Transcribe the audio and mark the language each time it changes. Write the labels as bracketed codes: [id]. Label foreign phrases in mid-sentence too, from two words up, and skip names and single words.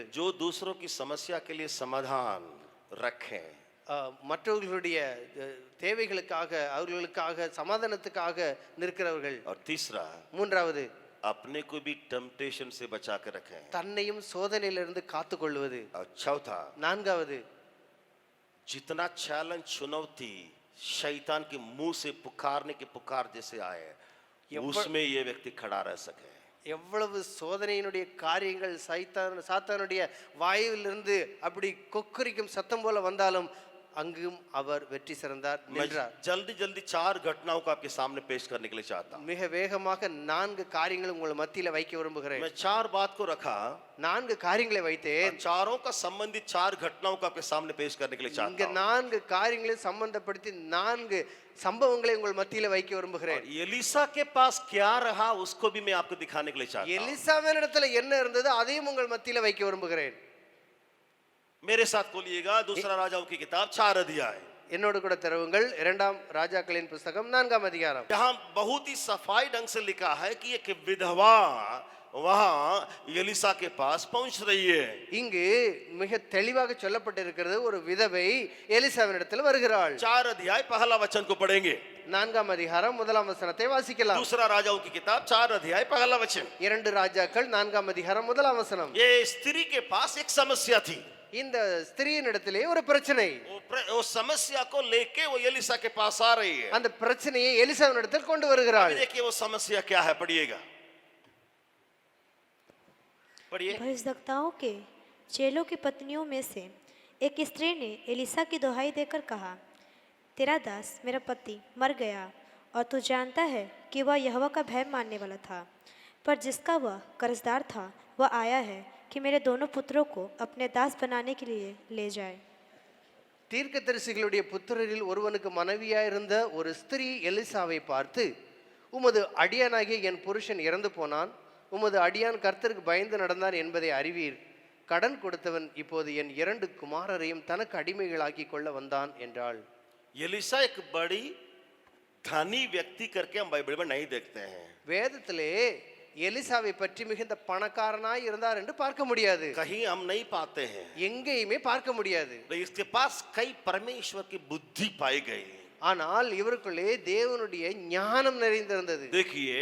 [hi] जो दूसरों की समस्या के लिए समाधान रखें. [ta] மற்றவர்களுடைய தேவைகளுக்காக, அவர்களுக்காக சமாதானத்துக்காக நிற்கிறவர்கள். [hi] और तीसरा, [ta] மூன்றாவது, [hi] अपने को भी टेम्पटेशन से बचा के रखें. [ta] தன்னையும் சோதனையிலிருந்து காத்துக்கொள்வது. [hi] और चौथा, [ta] நான்காவது, [hi] जितना चैलेंज, चुनौती शैतान के मुंह से पुकारने के पुकार जैसे आए, उसमें ये व्यक्ति खड़ा रह सके. [ta] எவ்வளவு சோதனையினுடைய காரியங்கள் சாத்தானுடைய வாயுவிலிருந்து அப்படி கொக்கரிக்கும் சத்தம் போல வந்தாலும் அங்கும் அவர் வெற்றி சிறந்தார், நின்றார். [hi] जल्दी जल्दी 4 घटनाओं को आपके सामने पेश करने के लिए चाहता हूं. [ta] மிக வேகமாக 4 காரியங்களை உங்கள் மத்தியில வைக்க விரும்புகிறேன். [hi] मैं 4 बात को रखा, [ta] 4 காரியங்களை வைத்தேன். [hi] चारों का संबंधित 4 घटनाओं को आपके सामने पेश करने के लिए चाहता [ta] இங்க [hi] हूं. [ta] 4 காரியங்களை சம்பந்தப்படுத்தி 4 சம்பவங்களை உங்கள் மத்தியில வைக்க விரும்புகிறேன். [hi] एलिसा के पास क्या रहा उसको भी मैं आपको दिखाने के लिए चाहता हूं. [ta] எலிசாவினிடத்துல என்ன இருந்தது அதையும் உங்கள் மத்தியில வைக்க விரும்புகிறேன். [hi] मेरे साथ खोलिएगा दूसरा राजाओं की किताब 4 अध्याय. [ta] என்னோடு கூட திறவுங்கள் 2ஆம் ராஜாக்களின் புத்தகம் 4ஆம் அதிகாரம். [hi] यहाँ बहुत ही सफाई ढंग से लिखा है कि एक विधवा वहां एलिसा के पास पहुंच रही है. [ta] இங்கு மிக தெளிவாக சொல்லப்பட்டிருக்கிறது, ஒரு விதவை எலிசாவினிடத்தில் வருகிறாள். [hi] 4 अध्याय पहला वचन को पढ़ेंगे. [ta] 4ஆம் அதிகாரம் 1ஆம் வசனத்தை வாசிக்கலாம். [hi] दूसरा राजाओं की किताब 4 अध्याय पहला वचन. [ta] 2 ராஜாக்கள் 4ஆம் அதிகாரம் 1ஆம் வசனம். [hi] ये स्त्री के पास एक समस्या थी. [ta] இந்த ஸ்திரீனிடத்திலே ஒரு பிரச்சனை. [hi] वो समस्या को लेके वो एलिसा के पास आ रही है. [ta] அந்த பிரச்சனையை எலிசாவினிடத்தில் கொண்டு வருகிறாள். [hi] देखिए वो समस्या क्या है, पढ़िएगा, पढ़िए. भविष्यवक्ताओं के चेलों की पत्नियों में से एक स्त्री ने एलिसा की दुहाई देकर कहा, तेरा दास मेरा पति मर गया और तू जानता है कि वह यहोवा का भय मानने वाला था, पर जिसका वह कर्जदार था वह आया है कि मेरे दोनों पुत्रों को अपने दास बनाने के लिए ले जाए. [ta] தீர்க்கதரிசிகளுடைய புத்திரரில் ஒருவனுக்கு மனைவியாயிருந்த ஒரு ஸ்திரீ எலிசாவை பார்த்து, உமது அடியானாகிய என் புருஷன் இறந்து போனான், உமது அடியான் கர்த்தருக்கு பயந்து நடந்தார் என்பதை அறிவீர். கடன் கொடுத்தவன் இப்போது என் 2 குமாரரையும் தனக்கு அடிமைகளாக்கி கொள்ள வந்தான் என்றாள். [hi] एलिसा एक बड़ी धनी व्यक्ति करके हम बाइबल में नहीं देखते हैं. [ta] வேதத்திலே எலிசாவை பற்றி மிகுந்த பணக்காரனாய் இருந்தார் என்று பார்க்க முடியாது. [hi] कहीं हम नहीं पाते हैं. [ta] எங்கேயுமே பார்க்க முடியாது. [hi] इसके पास कई परमेश्वर की बुद्धि पाई गई. [ta] ஆனால் இவருக்குள்ளே தேவனுடைய ஞானம் நிறைந்திருந்தது. [hi] देखिए,